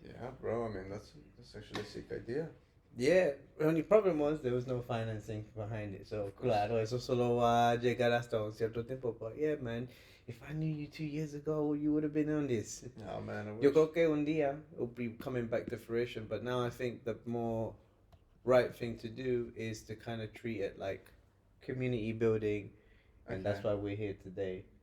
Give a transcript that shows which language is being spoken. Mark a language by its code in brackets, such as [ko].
[en] Yeah, bro. I mean, that's actually a sick idea. Yeah. The only problem was there was no financing behind it. [es] So, claro, eso solo va a llegar hasta un cierto tiempo. [en] But yeah, man, if I knew you 2 years ago, you would have been on this. Oh, man. Yo creo que un día it'll be coming back to fruition. But now I think the more right thing to do is to kind of treat it like community building. And that's why we're here today.